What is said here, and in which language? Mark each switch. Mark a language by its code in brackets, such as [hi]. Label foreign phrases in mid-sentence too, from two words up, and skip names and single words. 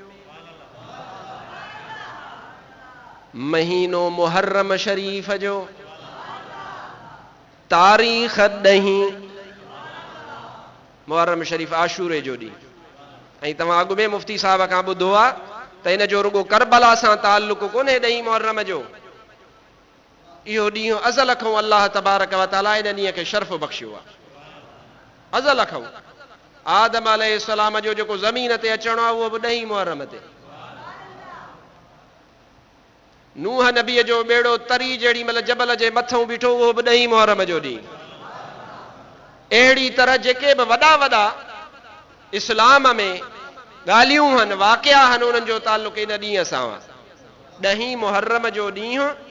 [sd] महीनो मुहर्रम शरीफ़ जो तारीख़ 10 मुहर्रम शरीफ़ आशूरे जो ॾींहुं ऐं तव्हां अॻु में मुफ्ती साहब खां ॿुधो आहे त इन जो रुगो करबला सां ताल्लुक़ कोन्हे 10 मुहर्रम जो इहो ॾींहुं अज़ल खां [ar] الله تبارك وتعالى [sd] इन ॾींहं खे शर्फ़ बख़्शियो आहे अज़ल खां आदम अलैहिस्सलाम जो जेको ज़मीन ते अचणो आहे उहो बि 10 मुहर्रम ते नूह नबीअ जो बेड़ो तरी जेड़ी महिल जबल जे मथां बीठो उहो बि 10 मुहर्रम जो ॾींहुं अहिड़ी तरह जेके बि वॾा वॾा इस्लाम में ॻाल्हियूं आहिनि वाक़िया आहिनि उन्हनि जो ताल्लुक़ इन ॾींहं सां 10 मुहर्रम जो ॾींहुं